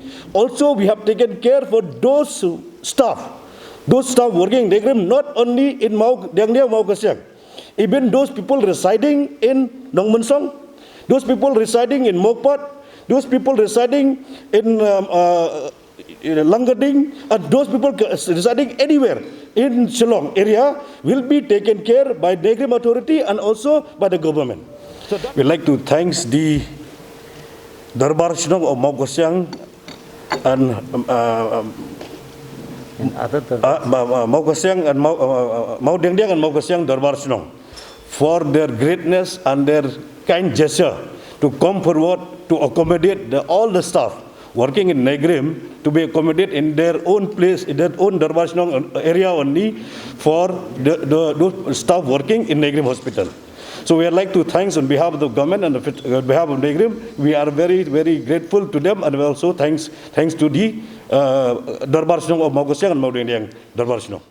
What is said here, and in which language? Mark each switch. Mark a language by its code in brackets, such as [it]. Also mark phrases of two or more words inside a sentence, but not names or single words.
[en] Also, we have taken care for those staff working in NEIGRIHMS, not only in Mau Kasyang, even those people residing in Nongpang, those people residing in Mokpat, those people residing in Langading, and those people residing anywhere in Shillong area will be taken care by NEIGRIHMS authority and also by the government. So we'd like to thank the Darbar Shnong of Mau Kasyang and Mau Kasyang and Mau Kasyang Darbar Shnong for their greatness and their kind gesture to come forward to accommodate all the staff working in NEIGRIHMS to be accommodated in their own place, in their own Darbar Shnong area only for those staff working in NEIGRIHMS hospital. So we would like to thank on behalf of the government and on behalf of NEIGRIHMS. We are very, very grateful to them, and also thanks to the Darbar Shnong of Mau Kasyang and Mau Darbar Shnong.